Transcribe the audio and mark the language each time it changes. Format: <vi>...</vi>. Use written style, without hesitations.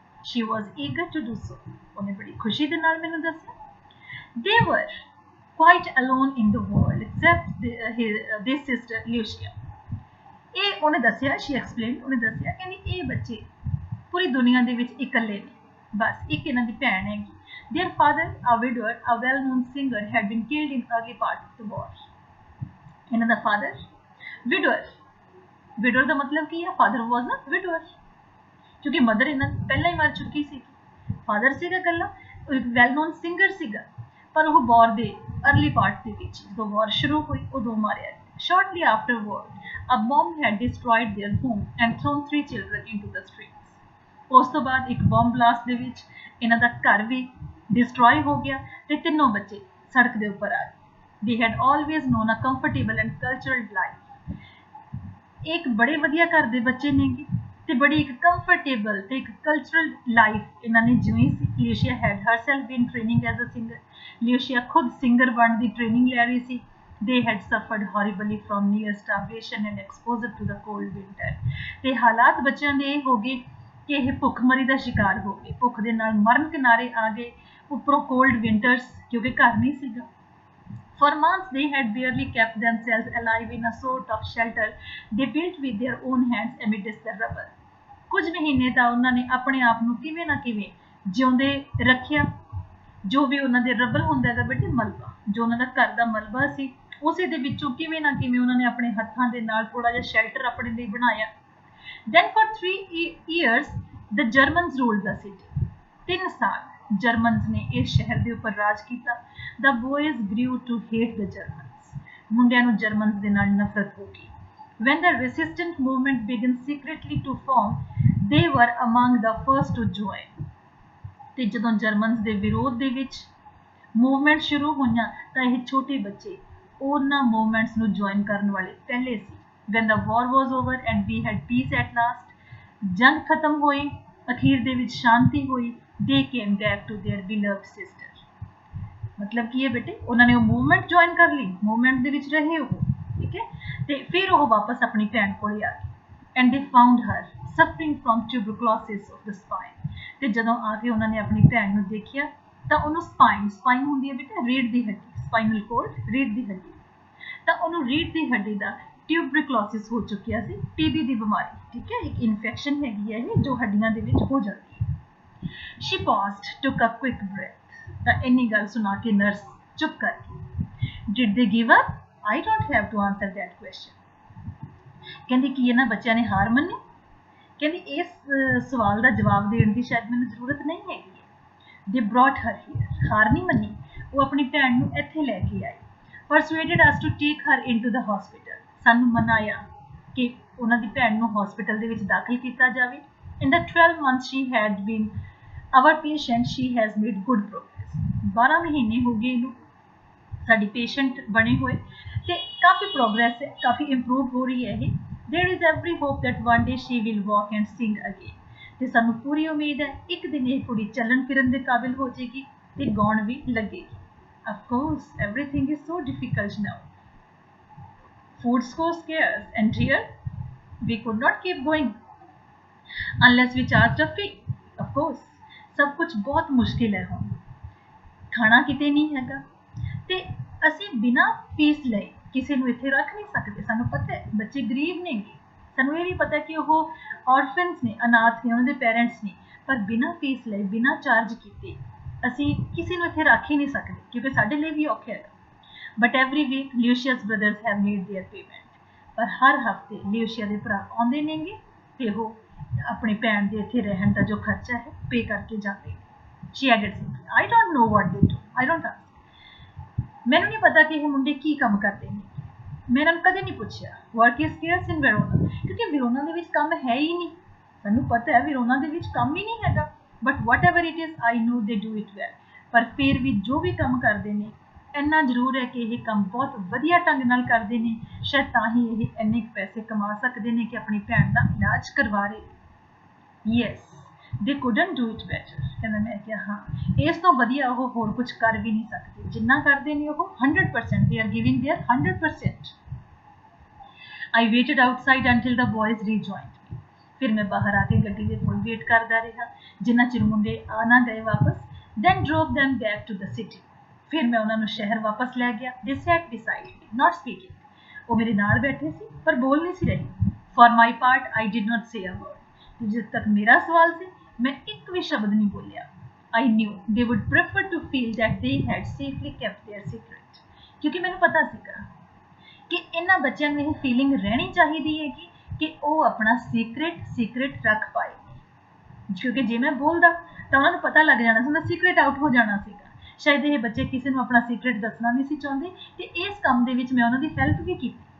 <en>She was eager to do so.</en> <pa>ਉਹਨੇ ਬੜੀ ਖੁਸ਼ੀ ਦੇ ਨਾਲ ਮੈਨੂੰ ਦੱਸਿਆ।</pa> <en>They were quite alone in the world except this sister Lucia.</en> <pa>ਇਹ ਉਹਨੇ ਦੱਸਿਆ,</pa> <en>she explained,</en> <pa>ਉਹਨੇ ਦੱਸਿਆ ਕਹਿੰਦੀ ਇਹ ਬੱਚੇ ਪੂਰੀ ਦੁਨੀਆ ਦੇ ਵਿੱਚ ਇਕੱਲੇ ਨੇ, ਬਸ ਇੱਕ ਇਹਨਾਂ ਦੀ ਭੈਣ ਹੈਗੀ।</pa> <en>Their father, a widower, a well-known singer, had been killed in early part of the war.</en> <pa>ਇਹਨਾਂ ਦਾ father widower ਦਾ ਮਤਲਬ ਕੀ ਹੈ?</pa> <en>father was a widower,</en> <pa>ਕਿਉਂਕਿ ਮਦਰ ਇਹਨਾਂ ਪਹਿਲਾਂ ਹੀ ਮਰ ਚੁੱਕੀ ਸੀ। father ਸੀਗਾ ਇਕੱਲਾ, ਇੱਕ ਵੈਲ ਨੋਨ ਸਿੰਗਰ ਸੀਗਾ, ਪਰ ਉਹ ਵਾਰ ਦੇ ਅਰਲੀ ਪਾਰਟ ਦੇ ਵਿੱਚ ਜਦੋਂ ਵਾਰ ਸ਼ੁਰੂ ਹੋਈ ਉਦੋਂ ਮਾਰਿਆ ਗਿਆ।</pa> <en>Shortly afterward, a bomb had destroyed their home and thrown 3 children into the streets.</en> <pa>ਉਸ ਤੋਂ ਬਾਅਦ ਇੱਕ ਬੰਬ ਬਲਾਸਟ ਦੇ ਵਿੱਚ ਇਹਨਾਂ ਦਾ ਘਰ ਵੀ ਡਿਸਟਰੋਏ ਹੋ ਗਿਆ ਤੇ ਤਿੰਨੋਂ ਬੱਚੇ ਸੜਕ ਦੇ ਉੱਪਰ ਆ ਗਏ।</pa> <en>They had always known a comfortable and cultural life.</en> <pa>ਇੱਕ ਬੜੇ ਵਧੀਆ ਘਰ ਦੇ ਬੱਚੇ ਨੇਗੇ ਤੇ ਬੜੀ ਇੱਕ ਕੰਫਰਟੇਬਲ ਤੇ ਇੱਕ ਕਲਚਰਲ ਲਾਈਫ ਇਹਨਾਂ ਨੇ ਜਿਉਣੀ ਸੀ।</pa> <en>Lucia had herself been training as a singer.</en> <pa>Lucia ਖੁਦ ਸਿੰਗਰ ਬਣਨ ਦੀ ਟ੍ਰੇਨਿੰਗ ਲੈ ਰਹੀ ਸੀ।</pa> <en>They had suffered horribly from near starvation and exposure to the cold winter.</en> <pa>ਤੇ ਹਾਲਾਤ ਬੱਚਿਆਂ ਦੇ ਇਹ ਹੋ ਗਏ ਕਿ ਇਹ ਭੁੱਖਮਰੀ ਦਾ ਸ਼ਿਕਾਰ ਹੋ ਗਏ, ਭੁੱਖ ਦੇ ਨਾਲ ਮਰਨ ਕਿਨਾਰੇ ਆ ਗਏ, ਉੱਪਰੋਂ ਕੋਲਡ ਵਿੰਟਰਸ ਕਿਉਂਕਿ ਘਰ ਨਹੀਂ ਸੀਗਾ।</pa> <en>For months they had barely kept themselves alive in a sort of shelter they built with their own hands amidst the rubble.</en> <pa>ਕੁਝ ਮਹੀਨੇ ਤਾਂ ਉਹਨਾਂ ਨੇ ਆਪਣੇ ਆਪ ਨੂੰ ਕਿਵੇਂ ਨਾ ਕਿਵੇਂ ਜਿਉਂਦੇ ਰੱਖਿਆ, ਜੋ ਵੀ ਉਹਨਾਂ ਦੇ ਰਬਲ ਹੁੰਦਾ ਹੈਗਾ ਬੇਟੇ, ਮਲਬਾ, ਜੋ ਉਹਨਾਂ ਦਾ ਘਰ ਦਾ ਮਲਬਾ ਸੀ ਉਸੇ ਦੇ ਵਿੱਚੋਂ ਕਿਵੇਂ ਨਾ ਕਿਵੇਂ ਉਹਨਾਂ ਨੇ ਆਪਣੇ ਹੱਥਾਂ ਦੇ ਨਾਲ ਥੋੜਾ ਜਿਹਾ ਸ਼ੈਲਟਰ ਆਪਣੇ ਲਈ ਬਣਾਇਆ।</pa> <en>Then for 3 years the Germans ruled the city.</en> <pa>3 ਸਾਲ ਜਰਮਨਸ ਨੇ ਇਸ ਸ਼ਹਿਰ ਦੇ ਉੱਪਰ ਰਾਜ ਕੀਤਾ।</pa> <en>The boys grew to hate the Germans.</en> <pa>ਮੁੰਡਿਆਂ ਨੂੰ ਜਰਮਨਸ ਦੇ ਨਾਲ ਨਫ਼ਰਤ ਹੋ ਗਈ।</pa> <en>When the resistance movement began secretly to form, they were among the first to join.</en> <pa>ਤੇ ਜਦੋਂ ਜਰਮਨਸ ਦੇ ਵਿਰੋਧ ਦੇ ਵਿੱਚ ਮੂਵਮੈਂਟ ਸ਼ੁਰੂ ਹੋਈਆਂ ਤਾਂ ਇਹ ਛੋਟੇ ਬੱਚੇ ਉਹਨਾਂ ਮੂਵਮੈਂਟਸ ਨੂੰ ਜੁਆਇਨ ਕਰਨ ਵਾਲੇ ਪਹਿਲੇ ਸੀ।</pa> <en>When the war was over and we had peace at last,</en> <pa>ਜੰਗ ਖਤਮ ਹੋਈ, ਅਖੀਰ ਦੇ ਵਿੱਚ ਸ਼ਾਂਤੀ ਹੋਈ,</pa> <en>they came back to their beloved sister.</en> <pa>ਮਤਲਬ ਕੀ ਹੈ ਬੇਟੇ, ਉਹਨਾਂ ਨੇ ਉਹ ਮੂਵਮੈਂਟ ਜੁਆਇਨ ਕਰ ਲਈ, ਮੂਵਮੈਂਟ ਦੇ ਵਿੱਚ ਰਹੇ ਉਹ, ਠੀਕ ਹੈ, ਤੇ ਫਿਰ ਉਹ ਵਾਪਸ ਆਪਣੀ ਭੈਣ ਕੋਲ ਆ ਗਏ।</pa> <en>And they found her suffering from tuberculosis of the spine.</en> <pa>ਤੇ ਜਦੋਂ ਆ ਕੇ ਉਹਨਾਂ ਨੇ ਆਪਣੀ ਭੈਣ ਨੂੰ ਦੇਖਿਆ ਤਾਂ ਉਹਨੂੰ ਸਪਾਈਨ ਹੁੰਦੀ ਹੈ ਬੇਟਾ ਰੀੜ੍ਹ ਦੀ ਹੱਡੀ, ਸਪਾਈਨਲ ਕੋਰਡ ਰੀੜ੍ਹ ਦੀ ਹੱਡੀ, ਤਾਂ ਉਹਨੂੰ ਰੀੜ੍ਹ ਦੀ ਹੱਡੀ ਦਾ ਟਿਊਬਰਕਲੋਸਿਸ ਹੋ ਚੁੱਕਿਆ ਸੀ, ਟੀਬੀ ਦੀ ਬਿਮਾਰੀ, ਠੀਕ ਹੈ, ਇੱਕ ਇਨਫੈਕਸ਼ਨ ਹੈਗੀ ਹੈ ਇਹ ਜੋ ਹੱਡੀਆਂ ਦੇ ਵਿੱਚ ਹੋ ਜਾਂਦੀ ਹੈ।</pa> <en>She paused, took a quick breath.</en> <pa>ਤਾਂ ਇੰਨੀ ਗੱਲ ਸੁਣਾ ਕੇ ਨਰਸ ਚੁੱਪ ਕਰ ਗਈ।</pa> <en>Did they give up? I don't have to answer that question.</en> <pa>ਕਹਿੰਦੀ ਕੀ ਇਹਨਾਂ ਬੱਚਿਆਂ ਨੇ ਹਾਰ ਮੰਨੀ? ਕਹਿੰਦੀ ਇਸ ਸਵਾਲ ਦਾ ਜਵਾਬ ਦੇਣ ਦੀ ਸ਼ਾਇਦ ਮੈਨੂੰ ਜ਼ਰੂਰਤ ਨਹੀਂ ਹੈਗੀ ਹੈ।</pa> <en>They brought her here.</en> <pa>ਹਾਰ ਨਹੀਂ ਮੰਨੀ, ਉਹ ਆਪਣੀ ਭੈਣ ਨੂੰ ਇੱਥੇ ਲੈ ਕੇ ਆਏ।</pa> <en>Persuaded us to take her into the hospital.</en> <pa>ਸਾਨੂੰ ਮਨਾਇਆ ਕਿ ਉਹਨਾਂ ਦੀ ਭੈਣ ਨੂੰ ਹਸਪੀਟਲ ਦੇ ਵਿੱਚ ਦਾਖਲ ਕੀਤਾ ਜਾਵੇ।</pa> <en>In the 12 months she had been our patient, she has made good progress.</en> <pa>12 ਮਹੀਨੇ ਹੋ ਗਏ ਇਹਨੂੰ ਸਾਡੀ ਪੇਸ਼ੈਂਟ ਬਣੇ ਹੋਏ ਤੇ ਕਾਫੀ ਪ੍ਰੋਗਰੈਸ ਹੈ, ਕਾਫੀ ਇੰਪਰੂਵ ਹੋ ਰਹੀ ਹੈ ਇਹ।</pa> <en>There is every hope that one day she will walk and sing again.</en> <pa>ਤੇ ਸਾਨੂੰ ਪੂਰੀ ਉਮੀਦ ਹੈ ਇੱਕ ਦਿਨ ਇਹ ਕੁੜੀ ਚੱਲਣ ਫਿਰਨ ਦੇ ਕਾਬਿਲ ਹੋ ਜਾਏਗੀ ਤੇ ਗਾਉਣ ਵੀ ਲੱਗੇਗੀ।</pa> <en>Of course, everything is so difficult now. Food so scarce, and here we could not keep going unless we charged a fee. Of course,</en> <pa>ਸਭ ਕੁਝ ਬਹੁਤ ਮੁਸ਼ਕਿਲ ਹੈ ਹੁਣ, ਖਾਣਾ ਕਿਤੇ ਨਹੀਂ ਹੈਗਾ ਤੇ ਅਸੀਂ ਬਿਨਾਂ ਫੀਸ ਲਏ ਕਿਸੇ ਨੂੰ ਇੱਥੇ ਰੱਖ ਨਹੀਂ ਸਕਦੇ। ਸਾਨੂੰ ਪਤਾ ਹੈ ਬੱਚੇ ਗਰੀਬ ਨੇਗੇ, ਸਾਨੂੰ ਇਹ ਵੀ ਪਤਾ ਕਿ ਉਹ ਔਰਫਨਸ ਨੇ, ਅਨਾਥ ਨੇ, ਉਹਨਾਂ ਦੇ ਪੇਰੈਂਟਸ ਨੇ, ਪਰ ਬਿਨਾਂ ਫੀਸ ਲਏ, ਬਿਨਾਂ ਚਾਰਜ ਕੀਤੇ ਅਸੀਂ ਕਿਸੇ ਨੂੰ ਇੱਥੇ ਰੱਖ ਹੀ ਨਹੀਂ ਸਕਦੇ ਕਿਉਂਕਿ ਸਾਡੇ ਲਈ ਵੀ ਔਖਾ ਹੈ।</pa> <en>But every week Lucia's brothers have made their payment.</en> <pa>ਪਰ ਹਰ ਹਫਤੇ ਲਿਊਸ਼ੀਆ ਦੇ ਭਰਾ ਆਉਂਦੇ ਨੇਗੇ ਤੇ ਉਹ ਆਪਣੀ ਭੈਣ ਦੇ ਇੱਥੇ ਰਹਿਣ ਦਾ ਜੋ ਖਰਚਾ ਹੈ ਪੇ ਕਰਕੇ ਜਾਂਦੇ ਨੇ।</pa> <en>She added simply, I don't know what they do. I don't ask.</en> <pa>ਮੈਨੂੰ ਨਹੀਂ ਪਤਾ ਕਿ ਇਹ ਮੁੰਡੇ ਕੀ ਕੰਮ ਕਰਦੇ ਨੇ, ਮੈਂ ਇਹਨਾਂ ਨੂੰ ਕਦੇ ਨਹੀਂ ਪੁੱਛਿਆ।</pa> <en>Work is scarce in Verona,</en> <pa>ਕਿਉਂਕਿ ਵਿਰੋਨਾ ਦੇ ਵਿੱਚ ਕੰਮ ਹੈ ਹੀ ਨਹੀਂ। ਸਾਨੂੰ ਪਤਾ ਹੈ ਵਿਰੋਨਾ ਦੇ ਵਿੱਚ ਕੰਮ ਹੀ ਨਹੀਂ ਹੈਗਾ,</pa> <en>but whatever it is, I know they do it well.</en> <pa>ਪਰ ਫਿਰ ਵੀ ਜੋ ਵੀ ਕੰਮ ਕਰਦੇ ਨੇ ਇੰਨਾ ਜ਼ਰੂਰ ਹੈ ਕਿ ਇਹ ਕੰਮ ਬਹੁਤ ਵਧੀਆ ਢੰਗ ਨਾਲ ਕਰਦੇ ਨੇ, ਸ਼ਾਇਦ ਤਾਂ ਹੀ ਇਹ ਇੰਨੇ ਪੈਸੇ ਕਮਾ ਸਕਦੇ ਨੇ ਕਿ ਆਪਣੀ ਭੈਣ ਦਾ ਇਲਾਜ ਕਰਵਾ ਰਹੇ। Yes,</pa> <en>they couldn't do it better।</en> <pa>ਕਹਿੰਦਾ ਮੈਂ ਕਿਹਾ ਹਾਂ ਇਸ ਤੋਂ ਵਧੀਆ ਉਹ ਹੋਰ ਕੁਝ ਕਰ ਵੀ ਨਹੀਂ ਸਕਦੇ ਜਿੰਨਾ ਕਰਦੇ ਨੇ ਉਹ 100%</pa> <en>they are giving their 100%। I waited outside until the boys rejoined me।</en> <pa>ਫਿਰ ਮੈਂ ਬਾਹਰ ਆ ਕੇ ਗੱਡੀ ਦੇ ਕੋਲ ਵੇਟ ਕਰਦਾ ਰਿਹਾ ਜਿੰਨਾ ਚਿਰ ਮੁੰਡੇ ਆ ਨਾ ਗਏ ਵਾਪਸ।</pa> <en>then drove them back to the city।</en> <pa>ਫਿਰ ਮੈਂ ਉਹਨਾਂ ਨੂੰ ਸ਼ਹਿਰ ਵਾਪਸ ਲੈ ਗਿਆ।</pa> <en>they sat beside me not speaking।</en> <pa>ਉਹ ਮੇਰੇ ਨਾਲ ਬੈਠੇ ਸੀ ਪਰ ਬੋਲ ਨਹੀਂ ਸੀ ਰਹੇ।</pa> <en>for my part I did not say a word।</en> <pa>ਜਿਸ ਤੱਕ ਮੇਰਾ ਸਵਾਲ ਸੀ ਮੈਂ ਇੱਕ ਵੀ ਸ਼ਬਦ ਨਹੀਂ ਬੋਲਿਆ।</pa> <en>I knew they would prefer to feel that they had safely kept their secret।</en> <pa>ਕਿਉਂਕਿ ਮੈਨੂੰ ਪਤਾ ਸੀਗਾ ਕਿ ਇਹਨਾਂ ਬੱਚਿਆਂ ਨੂੰ ਇਹ ਫੀਲਿੰਗ ਰਹਿਣੀ ਚਾਹੀਦੀ ਹੈ ਕਿ ਉਹ ਆਪਣਾ ਸੀਕ੍ਰੇਟ ਰੱਖ ਪਾਏ। ਕਿਉਂਕਿ ਜੇ ਮੈਂ ਬੋਲਦਾ ਤਾਂ ਉਹਨਾਂ ਨੂੰ ਪਤਾ ਲੱਗ ਜਾਣਾ ਸੀ ਉਹਦਾ ਸੀਕ੍ਰੇਟ ਆਊਟ ਹੋ ਜਾਣਾ ਸੀਗਾ। ਸ਼ਾਇਦ ਇਹ ਬੱਚੇ ਕਿਸੇ ਨੂੰ ਆਪਣਾ ਸੀਕ੍ਰੇਟ ਦੱਸਣਾ ਨਹੀਂ ਸੀ ਚਾਹੁੰਦੇ ਤੇ ਇਸ ਕੰਮ ਦੇ ਵਿੱਚ ਮੈਂ ਉਹਨਾਂ ਦੀ ਹੈਲਪ ਵੀ ਕੀਤੀ।</pa>